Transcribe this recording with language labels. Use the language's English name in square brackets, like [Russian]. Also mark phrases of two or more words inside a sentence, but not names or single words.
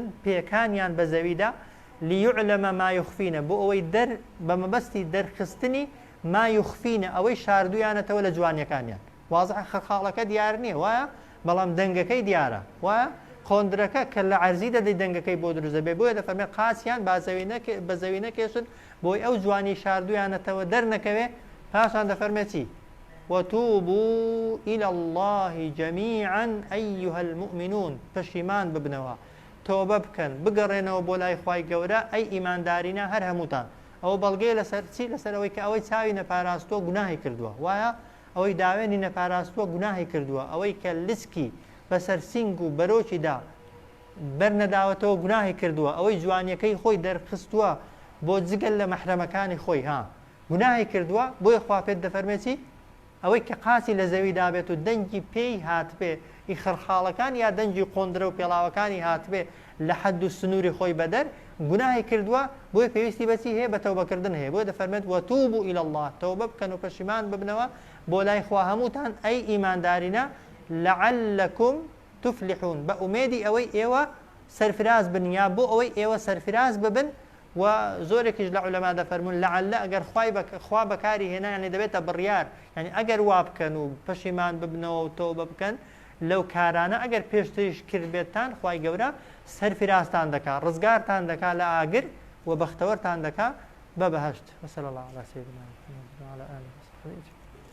[Central Kurdish] پێکانیان بە زەویدا [Arabic] ليعلم ما يخفين [Central Kurdish] بۆ ئەوەی بە مەبەستی دەرخستنی [Arabic] ما يخفين [Central Kurdish] ئەوەی شاردویانەتەوە لە جوانیەکانیان وازح خەڵخاڵەکە دیار نییە وایە بەڵام دەنگەکەی دیارە وایە قۆندرەکە کە لە عەرزی دەدەی دەنگەکەی بۆ دروزە بێ بۆیە دەفەرمێ قاسیان بە زەوی نەکێشن بۆی ئەو جوانی شاردویانەتەوە دەرنەکەوێ پاشان دەفەرمێ چی [Arabic] وتوبوا إلى الله جميعا أيها المؤمنون [Central Kurdish] پشیمان ببنەوە تۆبە بکەن بگەڕێنەوە بۆ لای خوای گەورە ئەی ئیماندارینە هەر هەمووتان ئەوە بەڵگەیە لەسەر چی لەسەر ئەوەی کە ئەوەی چاوی نەپاراستووە گوناهی کردووە وایە ئەوەی داوێنی نەپاراستووە گوناهی کردووە ئەوەی کە لسکی بەسەر سینگ و بەرۆکیدا بەرنەداوەتەوە گوناهی کردووە ئەوەی جوانیەکەی خۆی دەرخستووە بۆ جگەل لە مەحرەمەکانی خۆی گوناهی کردووە بۆیە خوا پێت دەفەرمێتی ئەوەی کە قاسی لە زەوی دابێت و دەنگی پێی هاتبێ ئی خەرخاڵەکان یا دەنجی قۆندرە و پێڵاوەکانی هاتبێ لە حەد و سنووری خۆی بەدەر گوناهی کردووە بۆیە پێویستی بەچی هەیە بە تەوبەکردن هەیە بۆیە دەفەرمێت [Arabic] وتوبوا إلى [Central Kurdish] الله تەوبە بکەن و پەشیمان ببنەوە بۆ لای خوا هەمووتان ئەی ئیماندارینە [Arabic] لعلكم تفلحون [Central Kurdish] بە ئومێدی ئەوەی ئێوە سەرفراز بن یا بۆ ئەوەی ئێوە سەرفراز ببن و زۆرێکیش لە عولەما دەفەرمون لعل ئەگەر خوا بەکاری هێنا یعنی دەبێتە بڕیار یعنی ئەگەر وا بکەن و پەشیمان ببنەوە و تۆبە بکەن لەو کارانە ئەگەر پێشتریش کردبێتتان خوای گەورە سەرفرازتان دەکا ڕزگارتان دەکا لە ئاگر و بەختەوەرتان دەکا بە بەهەشت [Arabic] وصلی الله علی سیدنا محمد وعلى آله وصحبه